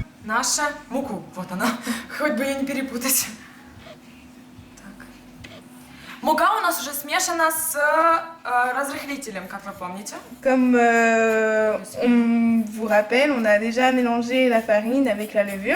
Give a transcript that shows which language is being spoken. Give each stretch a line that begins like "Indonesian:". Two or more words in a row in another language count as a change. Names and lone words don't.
Russian: нашу муку. Вот она. Хоть бы ее не перепутать. Так. Мука у нас уже смешана с разрыхлителем, как вы помните.
French: Comme on vous rappelle, on a déjà mélangé la farine avec la levure.